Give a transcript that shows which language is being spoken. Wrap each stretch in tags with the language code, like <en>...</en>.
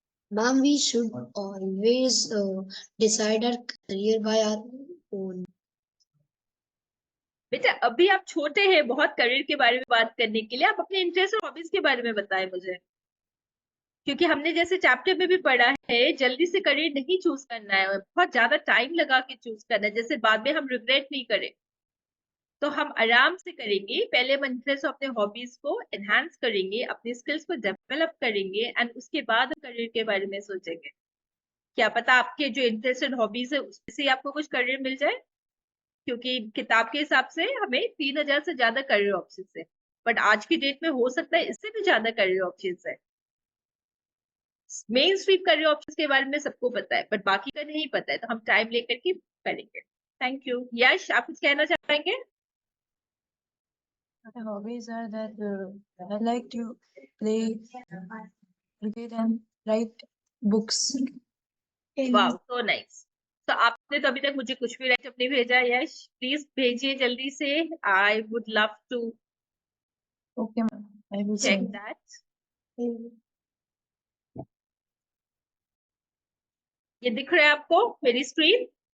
<en>Ma'am, we should always decide our career by our own.</en> <hi>बेटा अभी आप छोटे हैं बहुत करियर के बारे में बात करने के लिए। आप अपने इंटरेस्ट और हॉबीज के बारे में बताएं मुझे, क्योंकि हमने जैसे चैप्टर में भी पढ़ा है जल्दी से करियर नहीं चूज करना है, बहुत ज्यादा टाइम लगा के चूज करना है, जैसे बाद में हम रिग्रेट नहीं करें। तो हम आराम से करेंगे, पहले हम इंटरेस्ट और अपने हॉबीज को एनहांस करेंगे, अपने स्किल्स को डेवलप करेंगे एंड उसके बाद हम करियर के बारे में सोचेंगे। क्या पता आपके जो इंटरेस्ट एंड हॉबीज है उसमें से आपको कुछ करियर मिल जाए, क्योंकि किताब के हिसाब से हमें 3000 से ज्यादा करियर ऑप्शंस है, बट आज की डेट में हो सकता है इससे भी ज्यादा करियर ऑप्शंस है। मेन स्ट्रीम करियर ऑप्शंस के बारे में सबको पता है, बट बाकी का नहीं पता है, तो हम टाइम लेकर के करेंगे। Thank you. यश, आप कुछ कहना चाहेंगे?</hi> <en>My hobbies are that I like to play cricket and write books. Wow, so nice.</en> <hi>तो आपने तो अभी तक मुझे कुछ भी राइट नहीं भेजा। यश, प्लीज भेजिए जल्दी से।</hi> <en>I would love to Okay, ma'am. I will check send. That.</en> <hi>ये दिख रहा है आपको मेरी स्क्रीन?</hi>